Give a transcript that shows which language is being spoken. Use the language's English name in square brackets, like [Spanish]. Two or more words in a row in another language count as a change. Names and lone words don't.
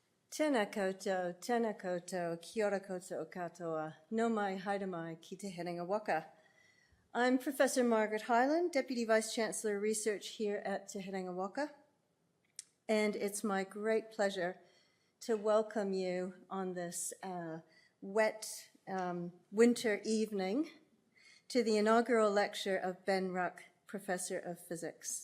[Māori] Tēnā koutou, kia ora koutou katoa, no mai haere mai ki te herenga waka. [English] I'm Professor Margaret Hyland, Deputy Vice-Chancellor of Research here at Te Herenga Waka, and it's my great pleasure to welcome you on this wet winter evening to the inaugural lecture of Ben Ruck, Professor of Physics.